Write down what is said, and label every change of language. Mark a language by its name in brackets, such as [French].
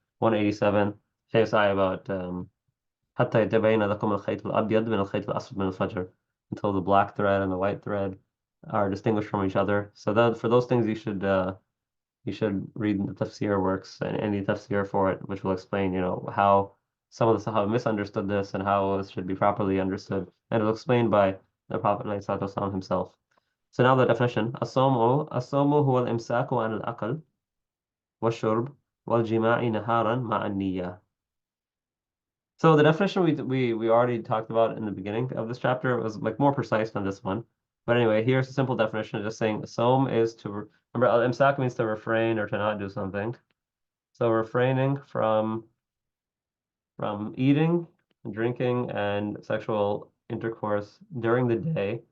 [English] 187, famous ayah about [Arabic] حتى يتبين لكم الخيط الأبيض من الخيط الأسود من الفجر, [English] until the black thread and the white thread are distinguished from each other. So that for those things you should read the tafsir works and any tafsir for it, which will explain, how some of the Sahaba misunderstood this and how it should be properly understood. And it was explained by the Prophet ﷺ himself. So now the definition. [Arabic] الصوم هو الإمساك عن الأكل والشرب والجماع نهارا مع النية. [English] So the definition we already talked about in the beginning of this chapter was like more precise than this one. But anyway, here's a simple definition, just saying som is to remember imsak means to refrain or to not do something. So refraining from eating, drinking, and sexual intercourse during the day.